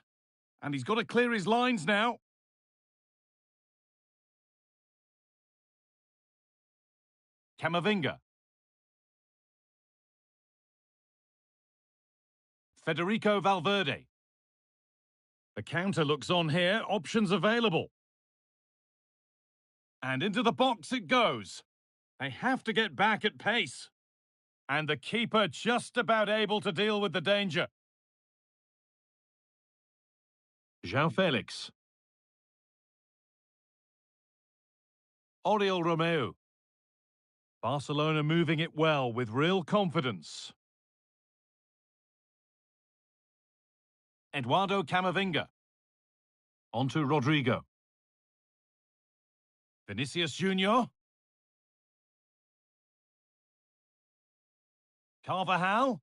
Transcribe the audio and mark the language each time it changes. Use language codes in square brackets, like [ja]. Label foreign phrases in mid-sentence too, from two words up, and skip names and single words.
[en] And he's got to clear his lines now. Camavinga. Federico Valverde. The counter looks on here. Options available. And into the box it goes. They have to get back at pace. And the keeper just about able to deal with the danger. João Felix. Oriol Romeu. Barcelona moving it well with real confidence. Eduardo Camavinga. Onto Rodrigo. Vinicius Junior. Carvajal.